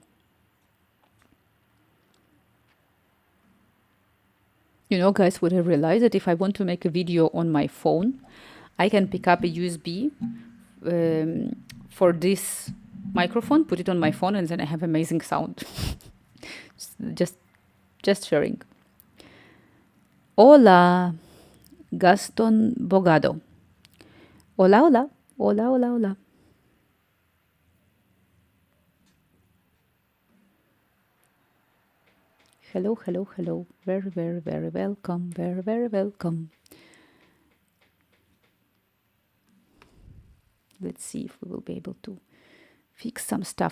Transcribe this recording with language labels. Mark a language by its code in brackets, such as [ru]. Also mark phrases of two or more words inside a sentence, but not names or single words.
[en] You know, guys, what I realized that if I want to make a video on my phone, I can pick up a USB for this microphone, put it on my phone, and then I have amazing sound. just sharing. [es] Hola, Gaston Bogado. Hola, hola, hola, hola, hola. [en] Hello, hello, hello. Very, very, very welcome. Very, very welcome. Let's see if we will be able to fix some stuff.